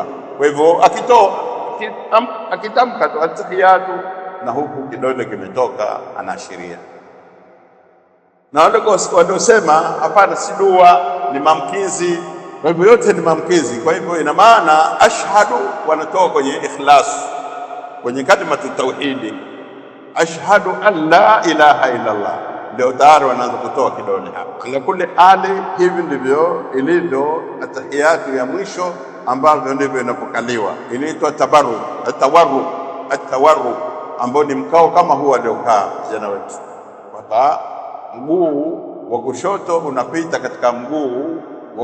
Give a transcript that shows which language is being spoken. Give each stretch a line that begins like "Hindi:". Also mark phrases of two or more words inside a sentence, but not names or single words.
Swahili: Kwa hivyo akitamka tu atahiyatu na huku kidole kimetoka, anaashiria. Na wale waliosema hapana, si dua, ni maamkizi, kwa hivyo yote ni maamkizi. Kwa hivyo ina maana ashhadu wanatoa kwenye ikhlas, kwenye
Arabic: كلمة التوحيد, أشهد أن لا إله إلا الله,
Swahili: ndio tayari wanaanza kutoa kidole hapo.
Arabic: على كل حال,
Swahili: hivi ndivyo ilivyo atahiyatu ya mwisho, ambavyo ndivyo inapokaliwa. Inaitwa atawarru, ambao ni mkao kama huu aliokaa vijana wetu, kwamba mguu wa kushoto unapita katika mguu wa